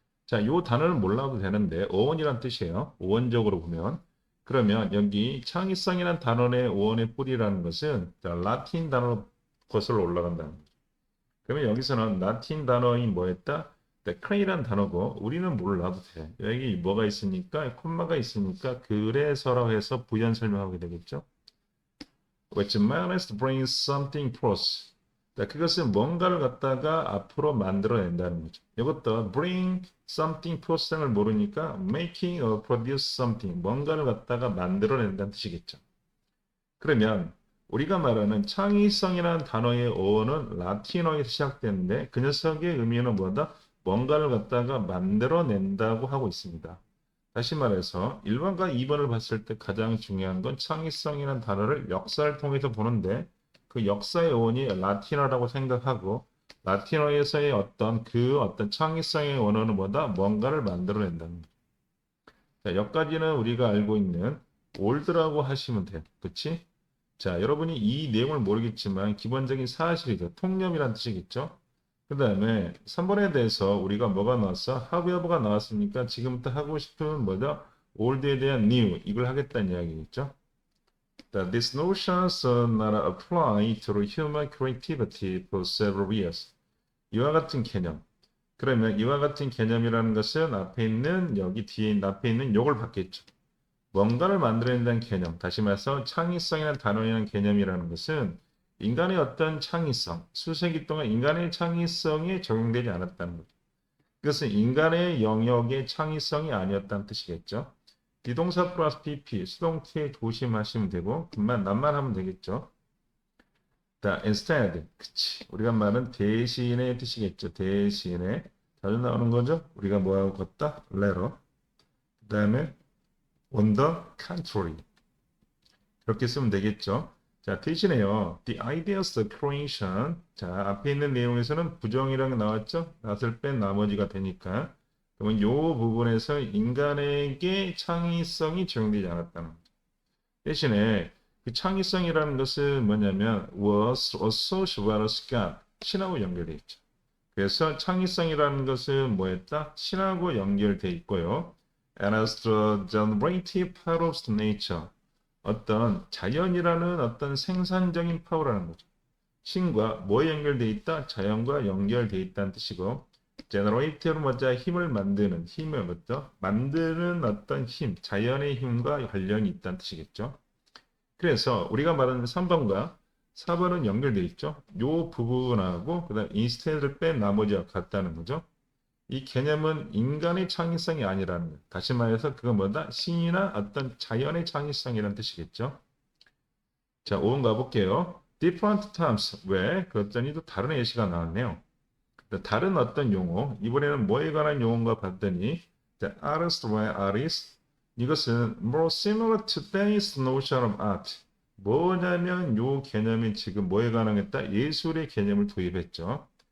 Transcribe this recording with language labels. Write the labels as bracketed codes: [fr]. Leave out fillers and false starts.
[ko] 자, 요 단어를 몰라도 되는데 어원이란 뜻이에요. 어원적으로 보면 그러면 여기 창의성이란 단어의 어원의 뿌리라는 것은 라틴 단어 것으로 올라간다는 거죠. 그러면 여기서는 라틴 단어인 뭐였다? 크레이란 단어고 우리는 몰라도 돼. 여기 뭐가 있으니까 콤마가 있으니까 그래서라고 해서 부연 설명하게 되겠죠. [en] which managed to bring something forth. [ko] 자, 그것은 뭔가를 갖다가 앞으로 만들어낸다는 거죠. 이것도 [en] bring something forth [ko] 를 모르니까 [en] making or produce something, [ko] 뭔가를 갖다가 만들어낸다는 뜻이겠죠. 그러면 우리가 말하는 창의성이라는 단어의 어원은 라틴어에서 시작되는데 그 녀석의 의미는 뭐다? 뭔가를 갖다가 만들어낸다고 하고 있습니다. 다시 말해서 1번과 2번을 봤을 때 가장 중요한 건 창의성이라는 단어를 역사를 통해서 보는데 그 역사의 원이 라틴어라고 생각하고 라틴어에서의 어떤 창의성의 원어는 뭐다? 뭔가를 만들어낸다는 거죠. 자, 여기까지는 우리가 알고 있는 올드라고 하시면 돼요. 그렇지? 자, 여러분이 이 내용을 모르겠지만 기본적인 사실이죠. 통념이란 뜻이겠죠? 그 다음에 3번에 대해서 우리가 뭐가 나왔어? have가 나왔으니까 지금부터 하고 싶은 뭐죠? old에 대한 new 이걸 하겠다는 이야기겠죠? [en] That these notions are not applied to human creativity for several years. [ko] 이와 같은 개념. 그러면 이와 같은 개념이라는 것은 앞에 있는 여기 뒤에 앞에 있는 요걸 받겠죠. 뭔가를 만들어낸다는 개념. 다시 말해서 창의성이라는 단어라는 개념이라는 것은 인간의 어떤 창의성, 수세기 동안 인간의 창의성에 적용되지 않았다는 거죠. 그것은 인간의 영역의 창의성이 아니었다는 뜻이겠죠. 비동사 플러스 PP, 수동태 조심하시면 되고 그만 낱말하면 되겠죠. 자, instead, 그치. 우리가 말하는 대신의 뜻이겠죠. 대신에 자주 나오는 거죠. 우리가 뭐하고 걷다? letter. 그 다음에 [en] on the contrary. [ko] 그렇게 쓰면 되겠죠. 자, 대신에요. [en] The ideas of creation. [ko] 자, 앞에 있는 내용에서는 부정이라는 게 나왔죠? 낫을 뺀 나머지가 되니까. 그러면 이 부분에서 인간에게 창의성이 적용되지 않았다는 거죠. 대신에 그 창의성이라는 것은 뭐냐면 [en] was associated with God. [ko] 신하고 연결되어 있죠. 그래서 창의성이라는 것은 뭐였다? 신하고 연결되어 있고요. [en] And as the generative power of nature. [ko] 어떤 자연이라는 어떤 생산적인 파워라는 거죠. 신과 뭐에 연결되어 있다? 자연과 연결되어 있다는 뜻이고 제너레이티브로 먼저 힘을 만드는 힘을 먼저 만드는 어떤 힘, 자연의 힘과 관련이 있다는 뜻이겠죠. 그래서 우리가 말하는 3번과 4번은 연결되어 있죠. 요 부분하고 그다음 instead를 뺀 나머지가 같다는 거죠. 이 개념은 인간의 창의성이 아니라는 거예요. 다시 말해서 그건 뭐다? 신이나 어떤 자연의 창의성이라는 뜻이겠죠. 자, 5번 가볼게요. [en] Different terms. [ko] 왜? 그랬더니 또 다른 예시가 나왔네요. 다른 어떤 용어, 이번에는 뭐에 관한 용어인가 봤더니 [en] the artist by artist, [ko] 이것은 [en] more similar to today's notion of art. [ko] 뭐냐면 요 개념이 지금 뭐에 관한 했다? 예술의 개념을 도입했죠.